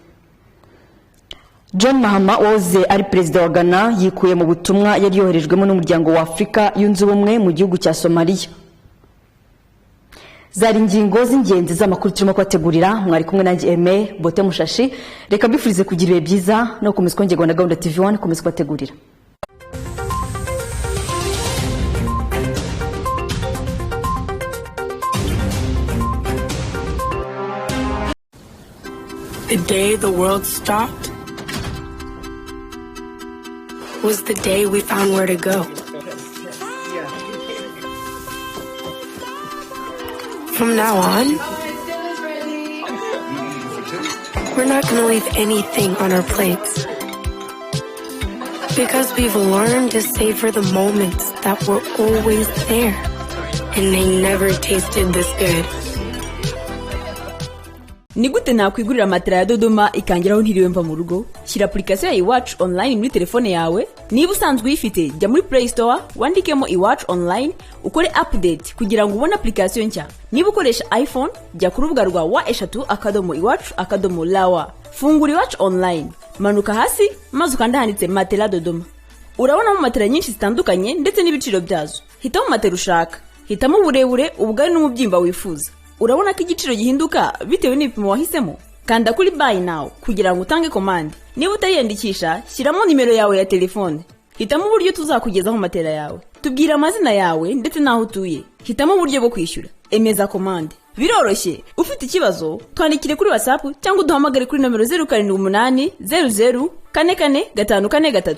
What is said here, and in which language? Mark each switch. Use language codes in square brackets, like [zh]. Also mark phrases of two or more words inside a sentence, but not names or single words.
[rw] John Mahama wahoze ari perezida wa Ghana yikuye mu butumwa yari yoherejwemo n'umuryango wa Afrika yunze ubumwe mu gihugu cya Somalia. zari ingingo z'ingenzi z'amakuru turimo kubategurira. Mwari kumwe nanjye Aime Bote Mushashi. Reka mbifurize kugira ibihe byiza no gukomeza kongerwa na gahunda TV1 komeza kubategurira. [en] The day the world stopped was the day we found where to go. From now on, we're not going to leave anything on our plates. Because we've learned to savor the moments that were always there. And they never tasted this good. [rw] Ni gute nakwigurira matera ya Dodoma ikangiraho ntiriwe mva mu rugo? Shyira application ya iwacu online muri telefone yawe. Niba usanzwe uyifite, jya muri Play Store, wandikemo iwacu online, ukore update kugira ngo ubone application nshya. Niba ukoresha iPhone, jya ku rubuga rwa wa_iwacu_lawa. Fungura iwacu online, manuka hasi, maze ukanda handitse matera Dodoma. Urabonamo matera nyinshi zitandukanye ndetse n'ibiciro byazo. Hitamo matera ushaka, hitamo uburebure, ubugari n'umubyimba wifuza. Urabona ko igiciro gihinduka bitewe n'ibipimo wahisemo. Kanda kuri [en] buy now [rw] kugira ngo utange commande. Niba utayandikisha, shyiramo nimero yawe ya telefone. Hitamo uburyo tuzakugezaho matera yawe. Tubwira amazina yawe ndetse naho utuye. Hitamo uburyo bwo kwishyura. Emeza commande. Biroroshye. Ufite ikibazo, twandikire kuri WhatsApp cyangwa uduhamagare kuri nomero 078 00 44 543.